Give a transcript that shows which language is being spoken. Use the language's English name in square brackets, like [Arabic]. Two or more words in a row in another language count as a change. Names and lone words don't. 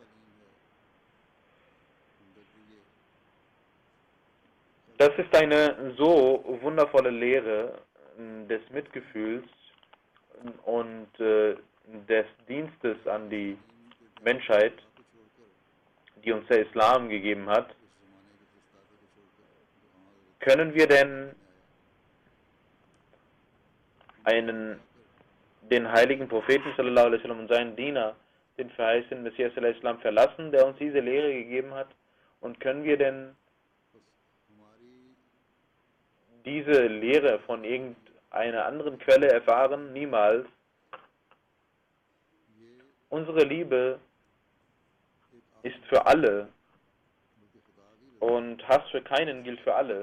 [German] Das ist eine so wundervolle Lehre des Mitgefühls und des Dienstes an die Menschheit, die uns der Islam gegeben hat. Können wir denn den heiligen Propheten [Arabic] صلى الله عليه وسلم [German] und seinen Diener, den verheißenen Messias al-Islam, verlassen, der uns diese Lehre gegeben hat? Und können wir denn diese Lehre von irgendeiner anderen Quelle erfahren? Niemals. Unsere Liebe ist für alle und Hass für keinen gilt für alle.